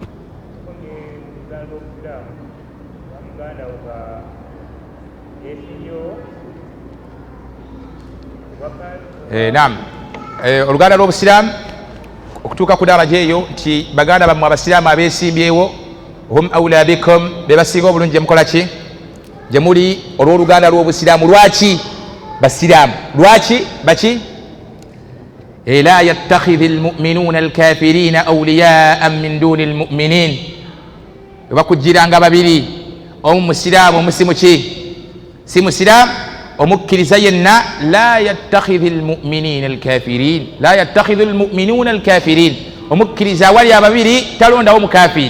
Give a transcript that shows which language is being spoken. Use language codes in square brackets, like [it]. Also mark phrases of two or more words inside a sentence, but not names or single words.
[lg] Naam, oluganda lw'obusiraamu okutuuka ku daraja eyo nti baganda bammwe abasiraamu abeesimbyewo [ar] هم أولى بكم, [lg] be basinga obulungi gye mukola ki? Gye muli olw'oluganda lw'obusiraamu. Lwaki basiraamu? Lwaki baki? [ar] لا يتخذ المؤمنون الكافرين أولياء من دون المؤمنين. [lg] bakujiranga babiri, omusiraamu omusimu ki? Si musiraamu, omukkiriza yenna. [ar] لا يتخذ المؤمنين الكافرين، لا يتخذ المؤمنون الكافرين. [lg] omukkiriza awali ababiri talondawo mukafiri.